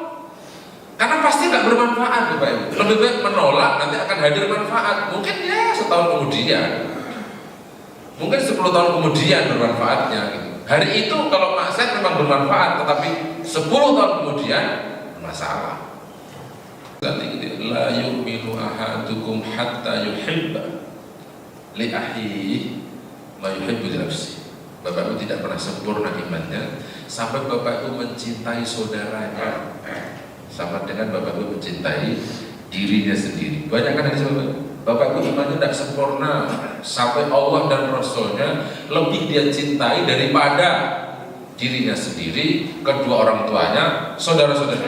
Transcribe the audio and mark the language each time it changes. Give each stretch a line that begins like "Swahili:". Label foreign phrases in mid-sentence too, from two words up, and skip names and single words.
Indonesian: Karena pasti nggak bermanfaat Bapak Ibu. Lebih baik menolak, nanti akan hadir manfaat. Mungkin ya setahun kemudian, mungkin 10 tahun kemudian bermanfaatnya gitu. Hari itu kalau maksiat memang bermanfaat, tetapi 10 tahun kemudian masalah.
Arabic: لا يؤمن أحدكم حتى يحب لأخيه ما يحب لنفسه.
Indonesian: Bapak Ibu tidak pernah sempurna imannya sampai Bapak Ibu mencintai saudaranya sama dengan Bapak Ibu mencintai dirinya sendiri. Banyak kan hadis Bapak Ibu imannya tidak sempurna sampai Allah dan Rasulnya lebih dia cintai daripada dirinya sendiri, kedua orang tuanya, saudara-saudara.